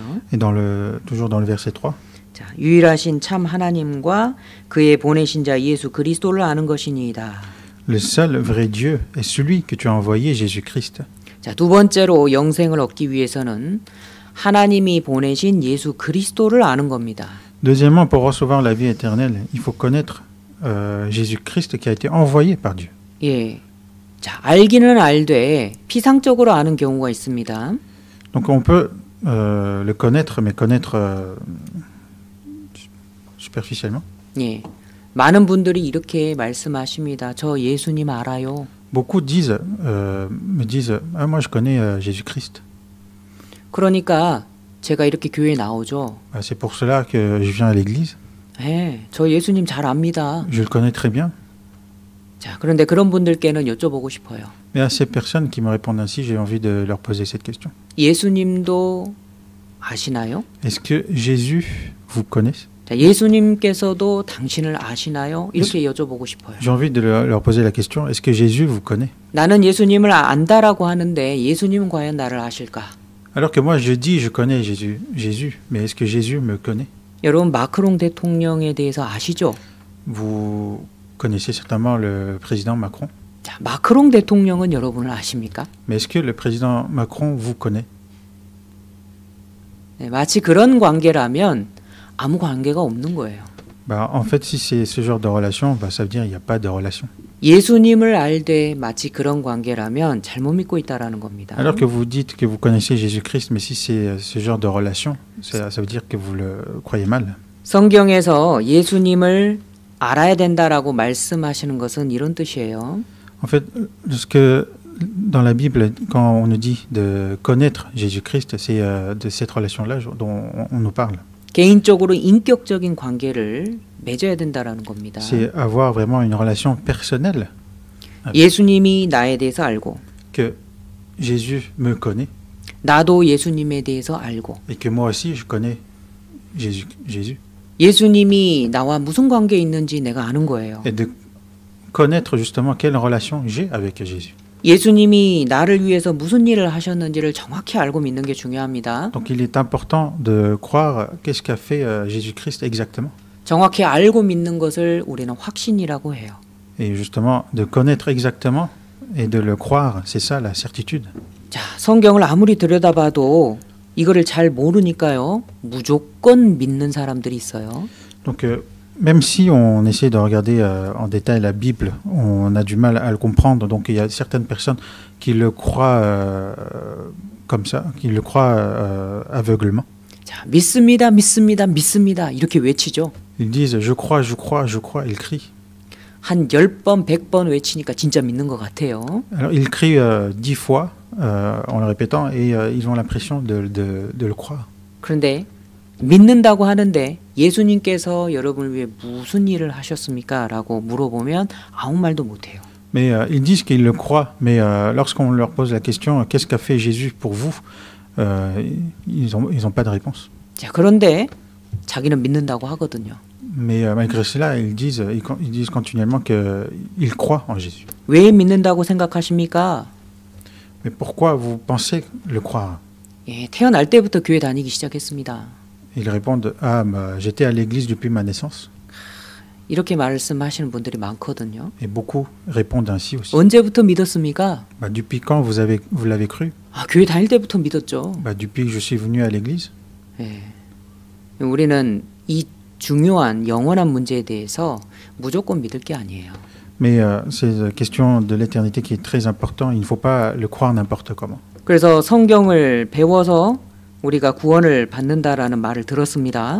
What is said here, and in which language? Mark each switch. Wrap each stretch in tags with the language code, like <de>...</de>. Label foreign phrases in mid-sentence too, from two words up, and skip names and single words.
<fr>Et toujours dans le verset 3.</fr> <ko>자, 유일하신 참 하나님과 그의 보내신 자 예수 그리스도를 아는 것이니이다.</ko> <fr>Le seul vrai Dieu est celui que tu as envoyé, Jésus-Christ.</fr> <ko>자, 두 번째로 영생을 얻기 위해서는 하나님이 보내신 예수 그리스도를 아는 겁니다.</ko> <fr>Deuxièmement, pour recevoir la vie éternelle, il faut connaître Jésus-Christ qui a été envoyé par Dieu.</fr> <ko>예. 자, 알기는 알되 피상적으로 아는 경우가 있습니다.</ko> <fr>Donc on peut le connaître, mais connaître superficiellement.</fr> <ko>예. 많은 분들이 이렇게 말씀하십니다. 저 예수님 알아요.</ko> <fr>Beaucoup me disent, ah, moi je connais Jésus-Christ.</fr> <ko>그러니까 제가 이렇게 교회에 나오죠.</ko> <fr>C'est pour cela que je viens à l'église.</fr> <ko>예, 저 예수님 잘 압니다.</ko> <fr>Je le connais très bien.</fr> <ko>자, 그런데 그런 분들께는 여쭤보고 싶어요.</ko> <fr>Mais à ces personnes qui me répondent ainsi, j'ai envie de leur poser cette question.</fr> <ko>예수님도 아시나요?</ko> <fr>Est-ce que Jésus vous connaît?</fr> <ko>자, 예수님께서도 당신을 아시나요? 이렇게 여쭤보고 싶어요.</ko> <fr>J'ai envie de leur poser la question, est-ce que Jésus vous connaît?</fr> <ko>나는 예수님을 안다라고 하는데 예수님은 과연 나를 아실까?</ko> <fr>Alors que moi je dis je connais Jésus, mais est-ce que Jésus me connaît?</fr> <ko>여러분 마크롱 대통령에 대해서 아시죠?</ko> <fr>Vous connaissez certainement le président Macron,</fr> <ko>자, 마크롱 대통령은 여러분을 아십니까?</ko> <fr>mais est-ce que le président Macron vous connaît?</fr> <ko>네, 마치 그런 관계라면 아무 관계가 없는 거예요.</ko> <fr>Bah, en fait, si c'est ce genre de relation, bah, ça veut dire qu'il n'y a pas de relation.</fr> <ko>예수님을 알되 마치 그런 관계라면 잘못 믿고 있다라는 겁니다.</ko> <fr>Alors que vous dites que vous connaissez Jésus-Christ, mais si c'est ce genre de relation, ça veut dire que vous le croyez mal.</fr> <ko>성경에서 예수님을 알아야 된다라고 말씀하시는 것은 이런 뜻이에요.</ko> <fr>En fait, dans la Bible, quand on nous dit de connaître Jésus-Christ, c'est de cette relation-là dont on nous parle.</fr> <ko>개인적으로 인격적인 관계를 맺어야 된다라는 겁니다.</ko> <fr>C'est avoir vraiment une relation personnelle.</fr> <ko>예수님이 나에 대해서 알고</ko> <fr>Que Jésus me connaît</fr> <ko>나도 예수님에 대해서 알고</ko> <fr>et que moi aussi je connais Jésus.</fr> <ko>예수님이 나와 무슨 관계 있는지 내가 아는 거예요.</ko> <fr>Et de connaître justement quelle relation j'ai avec Jésus.</fr> <ko>예수님이 나를 위해서 무슨 일을 하셨는지를 정확히 알고 믿는 게 중요합니다.</ko> <fr>Donc il est important de croire qu'est-ce qu'a fait Jésus-Christ exactement.</fr> <ko>정확히 알고 믿는 것을 우리는 확신이라고 해요.</ko> <fr>Et justement de connaître exactement et de le croire, c'est ça la certitude.</fr> <ko>자, 성경을 아무리 들여다봐도 이거를 잘 모르니까요. 무조건 믿는 사람들이 있어요.</ko> <fr>Donc même si on essaie de regarder en détail la Bible, on a du mal à le comprendre. Donc il y a certaines personnes qui le croient comme ça, qui le croient aveuglement.</fr> <ko>자, 믿습니다, 믿습니다, 믿습니다 이렇게 외치죠.</ko> <fr>Ils disent je crois, je crois, je crois. Ils crient.</fr> <ko>한 10번, 100번 외치니까 진짜 믿는 것 같아요.</ko> <fr>Alors ils crient 10 fois en le répétant et ils ont l'impression de le croire.</fr> <ko>그런데 믿는다고 하는데 예수님께서 여러분을 위해 무슨 일을 하셨습니까? 라고 물어보면 아무 말도 못해요.</ko> <fr>Mais ils disent qu'ils le croient, mais lorsqu'on leur pose la question qu'est-ce qu'a fait Jésus pour vous, ils ont pas de réponse.</fr> <ko>자, 그런데 자기는 믿는다고 하거든요.</ko> <fr>Mais malgré cela, ils disent continuellement qu'ils croient en Jésus.</fr> <ko>왜 믿는다고 생각하십니까?</ko> <fr>Mais pourquoi vous pensez le croire?</fr> <ko>예, 태어날 때부터 교회 다니기 시작했습니다.</ko> <fr>Ils répondent ah, bah, j'étais à l'église depuis ma naissance.</fr> <ko>이렇게 말씀하시는 분들이 많거든요.</ko> <fr>Et beaucoup répondent ainsi aussi.</fr> <ko>언제부터 믿었습니까?</ko> <fr>Bah, depuis quand vous l'avez cru?</fr> <ko>아, 교회 다닐 때부터 믿었죠.</ko> <fr>Bah, depuis que je suis venu à l'église.</fr> <ko>예. 우리는 이 중요한 영원한 문제에 대해서 무조건 믿을 게 아니에요.</ko> <fr>Mais c'est la question de l'éternité qui est très important. Il ne faut pas le croire n'importe comment.</fr> <ko>그래서 성경을 배워서 우리가 구원을 받는다라는 말을 들었습니다.</ko>